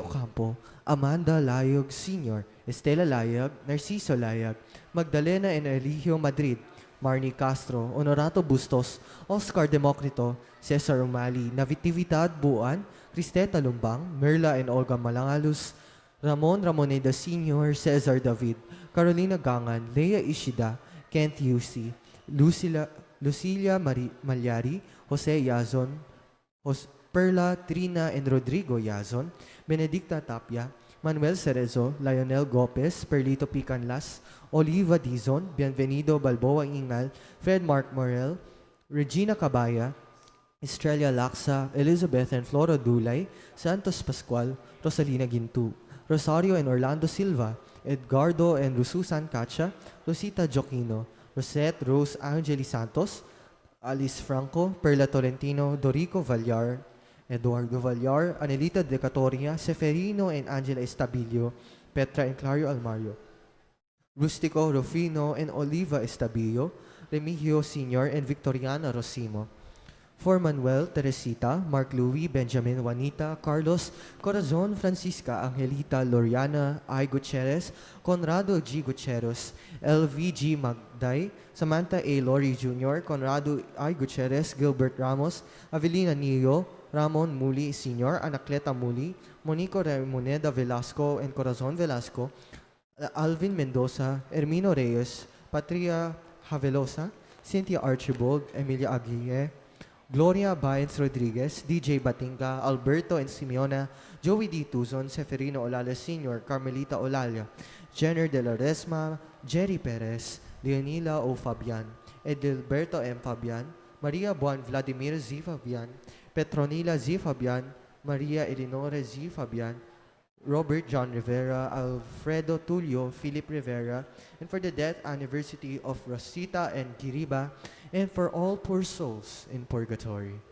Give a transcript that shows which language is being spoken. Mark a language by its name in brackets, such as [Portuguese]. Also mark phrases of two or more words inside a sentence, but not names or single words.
[English] Ocampo, Amanda Layog Sr., Estela Layag, Narciso Layag, Magdalena and Eligio Madrid, Marnie Castro, Honorato Bustos, Oscar Democrito, Cesar Umali, Natividad Buan, Cristeta Lumbang, Merla and Olga Malangalus, Ramon Ramoneda Sr., Cesar David, Carolina Gangan, Lea Ishida, Kent Lucilia Malyari, Jose Yazon, Perla, Trina, and Rodrigo Yazon, Benedicta Tapia, Manuel Cerezo, Lionel Gopez, Perlito Picanlas, Oliva Dizon, Bienvenido Balboa Ingal, Fred Mark Morel, Regina Cabaya, Estrella Laksa, Elizabeth and Flora Dulay, Santos Pascual, Rosalina Gintu, Rosario and Orlando Silva, Edgardo and Rususan Cacha, Rosita Joquino, Rosette Rose Angeli Santos, Alice Franco, Perla Tolentino, Dorico Vallar, Eduardo Vallar, Anelita Decatoria, Seferino and Angela Estabilio, Petra and Clario Almario, Rustico Rufino and Oliva Estabillo, Remigio Sr. and Victoriana Rosimo, for Manuel, Teresita, Mark Louis, Benjamin, Juanita, Carlos, Corazon, Francisca, Angelita, Loriana, I. Gutierrez, Conrado G. Gutierrez, LVG Magday, Samantha A. Lori Jr., Conrado I. Gutierrez, Gilbert Ramos, Avelina Nio, Ramon Muli Sr., Anacleta Muli, Monico Raimoneda Velasco and Corazon Velasco, Alvin Mendoza, Hermino Reyes, Patria Havelosa, Cynthia Archibald, Emilia Aguirre, Gloria Baez Rodriguez, DJ Batinga, Alberto and Simeona, Joey D. Tuzon, Seferino Olales Sr., Carmelita Olalia, Jenner de la Resma, Jerry Perez, Leonila O. Fabian, Edilberto M. Fabian, Maria Buan Vladimir Z. Fabian, Petronila Z. Fabian, Maria Eleonora Z. Fabian, Robert John Rivera, Alfredo Tulio, Philip Rivera, and for the death anniversary of Rosita and Kiriba, and for all poor souls in purgatory.